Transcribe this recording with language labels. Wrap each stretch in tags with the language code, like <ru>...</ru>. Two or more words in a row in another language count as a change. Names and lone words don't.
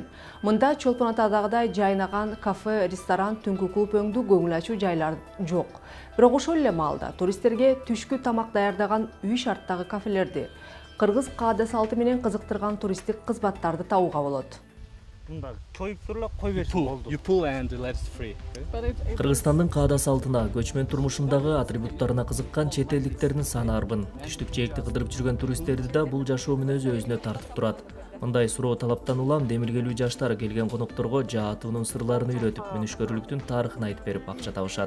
<ky>Мында Чолпон Атадагыдай жайнаган кафе, ресторан, түнкү клуб өңдүү көңүл ачуу жайлар жок. Бирок ошол эле маалда туристтерге түшкү тамак даярдаган үй шарттагы кафелерди, кыргыз каада салты менен кызыктырган туристтик кызматтарды табууга болот. Мында чоюп турула кой берсе болду.</ky> <en>You pull and let's free.</en> <ky>Кыргызстандын каада салтына, көчмөн турмушундагы атрибуттарына кызыккан чет элдиктердин саны арбын. Түштүк жээкти кыдырып жүргөн туристтерди да бул жашоо мүнөзү өзүнө тартып турат. Мындай суроо талаптан улам демилгелүү жаштар келген конокторго жаатуунун сырларын үйрөтүп, мүнүшкөрүүлүктүн тарыхын айтып берип акча табышат.</ky>